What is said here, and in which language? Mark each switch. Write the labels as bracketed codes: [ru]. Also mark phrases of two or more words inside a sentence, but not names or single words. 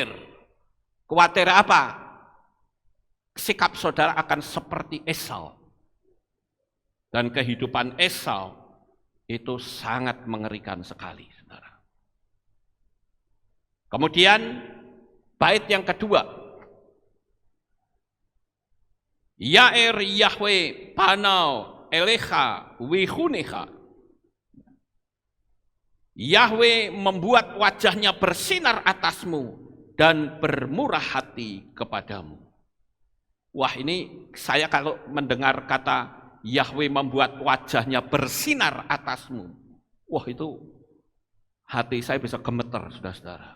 [id] Khawatir apa? Sikap saudara akan seperti Esau. Dan kehidupan Esau itu sangat mengerikan sekali, saudara. Kemudian, bait yang kedua. [he] יאר יהוה פניו אליך ויחנך. [id] Yahweh membuat wajahnya bersinar atasmu dan bermurah hati kepadamu. Wah, ini saya kalau mendengar kata Yahweh membuat wajahnya bersinar atasmu, wah itu hati saya bisa gemeter, saudara-saudara.